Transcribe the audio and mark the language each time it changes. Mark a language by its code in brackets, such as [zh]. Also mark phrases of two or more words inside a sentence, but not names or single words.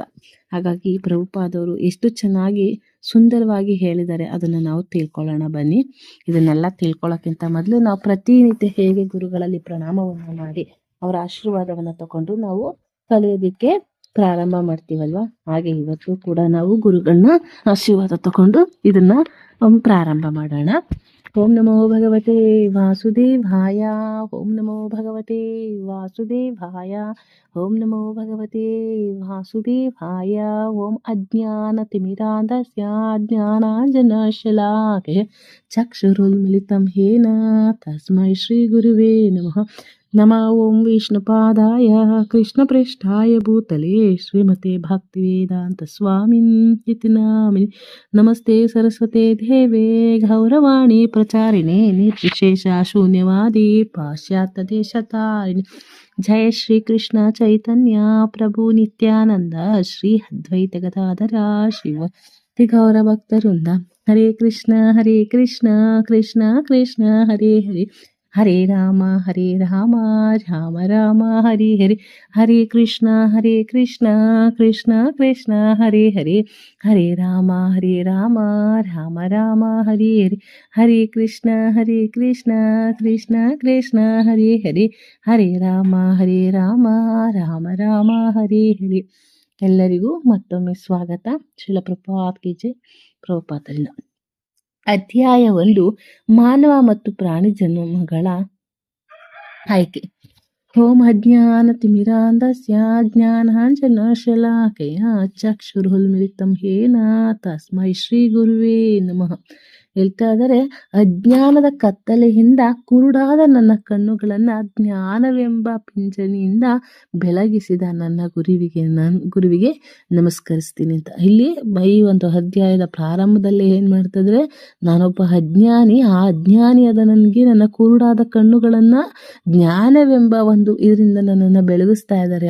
[kn] ಹಾಗಾಗಿ ಪ್ರಭುಪಾದವರು ಎಷ್ಟು ಚೆನ್ನಾಗಿ ಸುಂದರವಾಗಿ ಹೇಳಿದ್ದಾರೆ, ಅದನ್ನು ನಾವು ತಿಳ್ಕೊಳ್ಳೋಣ ಬನ್ನಿ. ಇದನ್ನೆಲ್ಲ ತಿಳ್ಕೊಳ್ಳೋಕ್ಕಿಂತ ಮೊದಲು ನಾವು ಪ್ರತಿನಿತ್ಯ ಹೇಗೆ ಗುರುಗಳಲ್ಲಿ ಪ್ರಣಾಮವನ್ನು ಮಾಡಿ ಅವರ ಆಶೀರ್ವಾದವನ್ನು ತಗೊಂಡು ನಾವು ಕಲಿಯೋದಕ್ಕೆ ಪ್ರಾರಂಭ ಮಾಡ್ತೀವಲ್ವಾ, ಹಾಗೆ ಇವತ್ತು ಕೂಡ ನಾವು ಗುರುಗಳನ್ನ ಆಶೀರ್ವಾದ ತಗೊಂಡು ಇದನ್ನ ಪ್ರಾರಂಭ ಮಾಡೋಣ. [sa] ಓಂ ನಮೋ ಭಗವತೆ ವಾಸುದೇವಾಯ. ಓಂ ನಮೋ ಭಗವತೆ ವಾಸುದೇವಾಯ. ಓಂ ನಮೋ ಭಗವತೆ ವಾಸುದೇವಾಯ. ಓಂ ಅಜ್ಞಾನತಿಮಿರಾಂಧಸ್ಯ ಜ್ಞಾನಾಂಜನಶಲಾಕಯ ಚಕ್ಷುರುನ್ಮಿಲಿತಂ ಯೇನ ತಸ್ಮೈ ಶ್ರೀ ಗುರುವೇ ನಮಃ. ನಮಃ. ಓಂ ವಿಷ್ಣುಪಾದಾಯ ಕೃಷ್ಣಪ್ರೇಷ್ಠಾಯ ಭೂತಲೇ ಶ್ರೀಮತೆ ಭಕ್ತಿವೇದಾಂತ ಸ್ವಾಮಿನ್ ಇತಿ ನಾಮಿನಿ. ನಮಸ್ತೆ ಸರಸ್ವತೆ ದೇವೇ ಗೌರವಾಣಿ ಪ್ರಚಾರಿಣೆ ನಿರ್ವಿಶೇಷ ಶೂನ್ಯವಾದಿ ಪಾಶ್ಚಾತ್ಯ ದೇಶತಾರಿಣಿ. ಜಯ ಶ್ರೀ ಕೃಷ್ಣ ಚೈತನ್ಯ ಪ್ರಭು ನಿತ್ಯಾನಂದ ಶ್ರೀ ಅದ್ವೈತ ಗದಾಧರ ಶಿವ ಗೌರ ಭಕ್ತವೃಂದ. ಹರೇ ಕೃಷ್ಣ ಕೃಷ್ಣ ಕೃಷ್ಣ ಹರೇ ಹರೇ, ಹರೇ ರಾಮ ರಾಮ ರಾಮ ಹರಿ ಹರಿ. ಹರೇ ಕೃಷ್ಣ ಕೃಷ್ಣ ಕೃಷ್ಣ ಹರೇ ಹರೇ, ಹರೇ ರಾಮ ರಾಮ ರಾಮ ಹರಿ ಹರಿ. ಹರೇ ಕೃಷ್ಣ ಕೃಷ್ಣ ಕೃಷ್ಣ ಹರೇ ಹರೇ, ಹರೇ ರಾಮ ರಾಮ ಹರಿ ಹರಿ. [kn] ಎಲ್ಲರಿಗೂ ಮತ್ತೊಮ್ಮೆ ಸ್ವಾಗತ. ಶ್ರೀಲ ಪ್ರಭುಪಾದ್ [hi] की जय. [kn] ಪ್ರಭುಪಾದರಿಂದ ಅಧ್ಯಾಯ 1, ಮಾನವ ಮತ್ತು ಪ್ರಾಣಿ ಜನ್ಮಗಳ ಆಯ್ಕೆ. [sa] ಓಂ ಅಜ್ಞಾನತಿಮಿರಾಂಧಸ್ಯ ಜ್ಞಾನಾಂಜನಶಲಾಕಯ ಚಕ್ಷುರುನ್ಮಿಲಿತಂ ಯೇನ ತಸ್ಮೈ ಶ್ರೀ ಗುರುವೇ ನಮಃ. [kn] ಹೇಳ್ತಾ ಇದ್ದಾರೆ, ಅಜ್ಞಾನದ ಕತ್ತಲೆಯಿಂದ ಕುರುಡಾದ ನನ್ನ ಕಣ್ಣುಗಳನ್ನ ಜ್ಞಾನವೆಂಬ ಪಿಂಚಣಿಯಿಂದ ಬೆಳಗಿಸಿದ ನನ್ನ ಗುರುವಿಗೆ ನಮಸ್ಕರಿಸ್ತೀನಿ ಅಂತ. ಇಲ್ಲಿ ಈ ಒಂದು ಅಧ್ಯಾಯದ ಪ್ರಾರಂಭದಲ್ಲಿ ಏನ್ ಮಾಡ್ತಾ ಇದ್ರೆ, ನಾನೊಬ್ಬ ಅಜ್ಞಾನಿ, ಆ ಅಜ್ಞಾನಿಯಾದ ನನಗೆ ನನ್ನ ಕುರುಡಾದ ಕಣ್ಣುಗಳನ್ನ ಜ್ಞಾನವೆಂಬ ಒಂದು ಇದರಿಂದ ನನ್ನನ್ನು ಬೆಳಗಿಸ್ತಾ ಇದ್ದಾರೆ.